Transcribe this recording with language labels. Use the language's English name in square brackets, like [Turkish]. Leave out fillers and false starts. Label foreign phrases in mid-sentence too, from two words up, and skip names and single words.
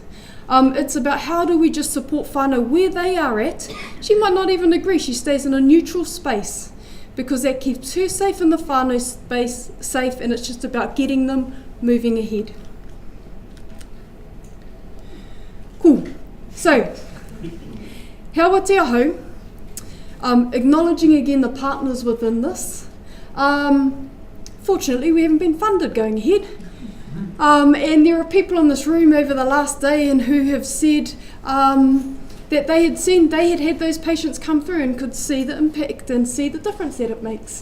[English] It's about how do we just support whānau where they are at. She might not even agree. She stays in a neutral space because that keeps her safe in the whānau space, safe, and it's just about getting them moving ahead. Cool. So, [Māori] Heawa te ahau, [English] acknowledging again the partners within this. Fortunately, we haven't been funded going ahead. And there are people in this room over the last day and who have said that they had those patients come through and could see the impact and see the difference that it makes.